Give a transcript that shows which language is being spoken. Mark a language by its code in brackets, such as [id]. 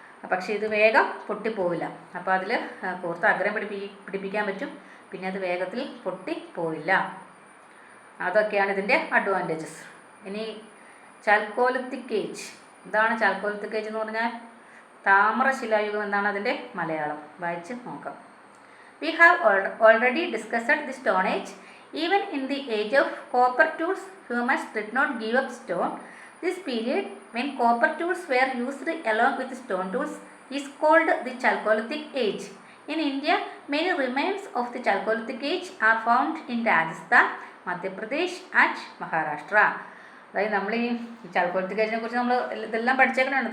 [ml] പക്ഷേ ഇത് വേഗം പൊട്ടിപ്പോവില്ല. അപ്പോൾ അതിൽ കൂർത്ത അഗ്രം പിടിപ്പിക്കാൻ പറ്റും. പിന്നെ അത് വേഗത്തിൽ പൊട്ടിപ്പോവില്ല. അതൊക്കെയാണ് ഇതിൻ്റെ അഡ്വാൻറ്റേജസ്. ഇനി ചാൽക്കോലിത്തിക് ഏജ്. എന്താണ് ചാൽക്കോലിത്തിക് ഏജ് എന്ന് പറഞ്ഞാൽ? താമ്രശിലായുഗം എന്നാണ് അതിൻ്റെ മലയാളം. വായിച്ച് നോക്കാം. [en] We have already discussed the Stone Age. Even in the age of copper tools, humans did not give up stone. This period, when copper tools were used along with stone tools, is called the Chalcolithic Age. In India, many remains of the Chalcolithic Age are found in Rajasthan, Madhya Pradesh and Maharashtra. [ml] അതായത് നമ്മൾ ഈ chalcolithic ഏജിനെ കുറിച്ച് നമ്മൾ ഇതെല്ലാം പഠിച്ചേക്കണുണ്ട്.